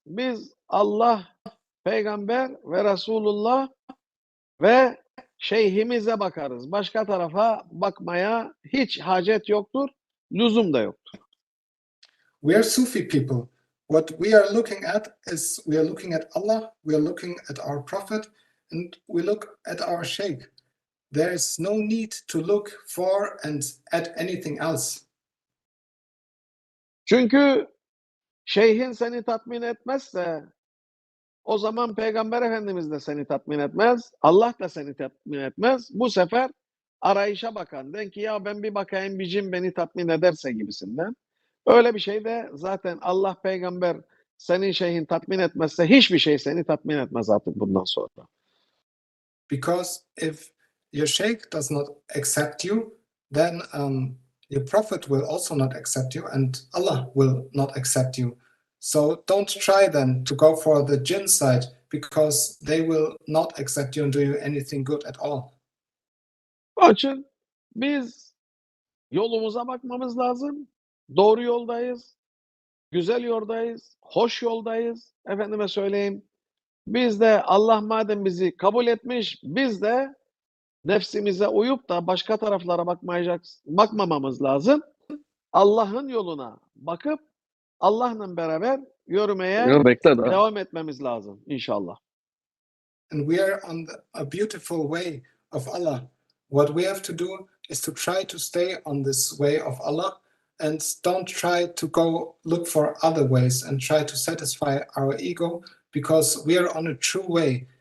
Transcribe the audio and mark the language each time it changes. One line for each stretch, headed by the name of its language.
Turkish: Biz Allah, Peygamber ve Resulullah ve şeyhimize bakarız. Başka tarafa bakmaya hiç hacet yoktur, lüzum da yoktur.
English: We are Sufi people. What we are looking at is we are looking at Allah, we are looking at our Prophet, and we look at our Sheikh. There is no need to look for and at anything else.
Turkish: Çünkü şeyhin seni tatmin etmezse o zaman Peygamber Efendimiz de seni tatmin etmez, Allah da seni tatmin etmez. Bu sefer arayışa bakan, den ki ya ben bir bakayım bir cin beni tatmin ederse gibisinden. Öyle bir şey de zaten Allah, Peygamber senin şeyhin tatmin etmezse hiçbir şey seni tatmin etmez artık bundan sonra.
English: Because if your Sheikh does not accept you, then your Prophet will also not accept you, and Allah will not accept you. So don't try then to go for the jinn side, because they will not accept you and do you anything good at all.
Turkish: Onun için biz yolumuza bakmamız lazım. Doğru yoldayız. Güzel yoldayız. Hoş yoldayız. Efendime söyleyeyim. Biz de Allah madem bizi kabul etmiş, biz de nefsimize uyup da başka taraflara bakmamamız lazım. Allah'ın yoluna bakıp Allah'la beraber yürümeye Bekle daha. devam etmemiz lazım inşallah.
English: And we are on a beautiful way of Allah. What we have to do is to try to stay on this way of Allah and don't try to go look for other ways and try to satisfy our ego, because we are on a true way.